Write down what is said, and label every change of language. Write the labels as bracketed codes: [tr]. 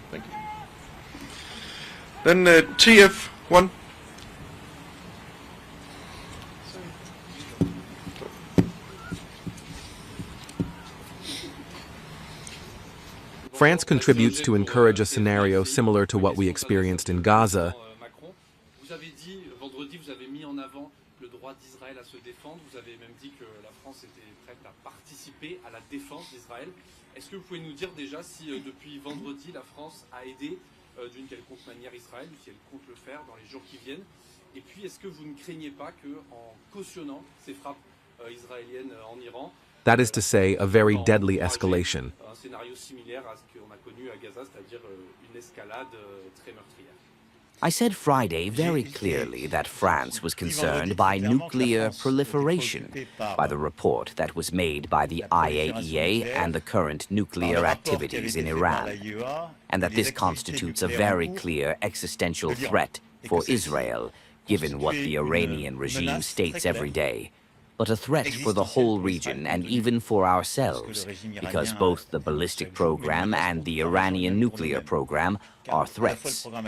[en] Thank you. Then TF1. France contributes to encourage a scenario similar to what we experienced in Gaza. [fr] Macron, vous avez dit, vendredi, vous avez mis en avant le droit d'Israël à se défendre. Vous avez même dit que la France était prête à participer à la défense d'Israël. Est-ce que vous pouvez nous dire déjà si depuis vendredi, la France a aidé d'une quelconque manière Israël, ou si elle compte le faire dans les jours qui viennent? Et puis, est-ce que vous ne craignez pas qu'en cautionnant ces frappes israéliennes en Iran, [en] That is to say, a very deadly escalation. [fr] un scénario similaire à ce qu'on a connu à Gaza, c'est-à-dire une escalade très meurtrière? [en] I said Friday very clearly that France was concerned by nuclear proliferation, by the report that was made by the IAEA and the current nuclear activities in Iran, and that this constitutes a very clear existential threat for Israel, given what the Iranian regime states every day, but a threat for the whole region and even for ourselves, because both the ballistic program and the Iranian nuclear program are threats.